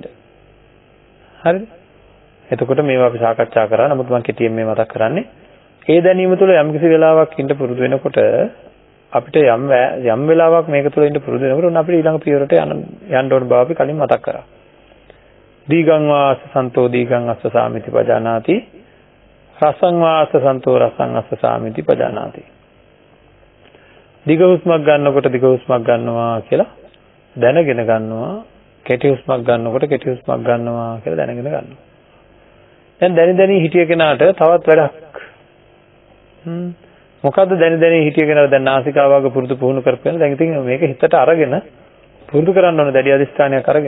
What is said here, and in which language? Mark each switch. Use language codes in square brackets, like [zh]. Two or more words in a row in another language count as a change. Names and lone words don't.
[si] හරිද? එතකොට මේවා අපි සාකච්ඡා කරා. නමුත් මම කෙටියෙන් මේ මතක් කරන්නේ. ඒ දැනීම තුල යම් කිසි වෙලාවක් ඉන්න පුරුදු වෙනකොට අපිට යම් වෙලාවක් මේක තුල ඉන්න පුරුදු වෙනකොට අපිට ඊළඟ පියවරට යන්න ඕන බව අපි කලින් මතක් කරා. [pi] දීගං වාස සන්තෝ දීගං අස්ස සාමිති පජානාති රසං වාස සන්තෝ රසං අස්ස සාමිති පජානාති. [si] දිග හුස්මක් ගන්නකොට දිග හුස්මක් ගන්නවා කියලා දැනගෙන ගන්නවා. කෙටි හුස්මක් ගන්නකොට කෙටි හුස්මක් ගන්නවා කියලා දැනගෙන ගන්නවා. දැන් දැනි හිටිය කෙනාට තවත් වැඩක්. මොකද්ද දැනි හිටිය කෙනාට දැන් නාසිකාවග පුරුදු පුහුණු කරපෙන දැන් ඉතින් මේක හිතට අරගෙන පුරුදු කරන්න ඕනේ දැඩි අධිෂ්ඨානයක් අරගෙන.